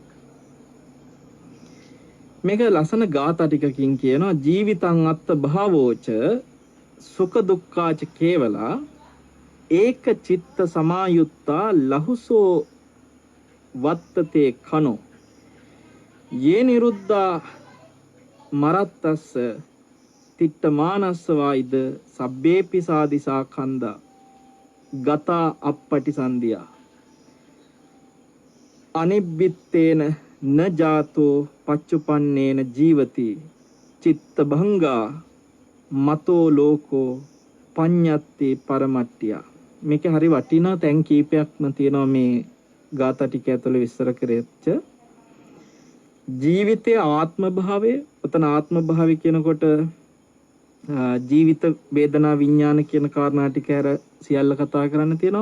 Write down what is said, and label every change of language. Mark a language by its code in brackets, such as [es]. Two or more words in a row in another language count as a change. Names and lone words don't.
[si] මේක ලස්සන ගාථා ටිකකින් කියනවා [pi] ජීවිතං අත්ත භාවෝච සුඛ දුක්ඛාච කේවලා ඒක චිත්ත සමායුත්තා ලහුසෝ වත්තතේ කනෝ යේ නිරුද්ධා මරත්තස්ස තිට්ඨ මානස්ස වායිද සබ්බේපි සාදිසා කන්දා ගතා අප්පටි සන්දියා අනිබ්බිත්තේන න ජාතෝ පච්චුපන්නේන ජීවති චිත්ත භංගා මතෝ ලෝකෝ පඤ්ඤත්ති පරමට්ටිය. [si] මේක හරි වටිනා තැන් කීපයක්ම තියෙනවා මේ ගාථා ටික ඇතුළේ විස්තර කරෙච්ච ජීවිතයේ ආත්ම භාවය. උතන ආත්ම භාවය කියනකොට ජීවිත වේදනා විඥාන කියන කාරණා ටික හැර සියල්ල කතා කරන්න තියෙනවා.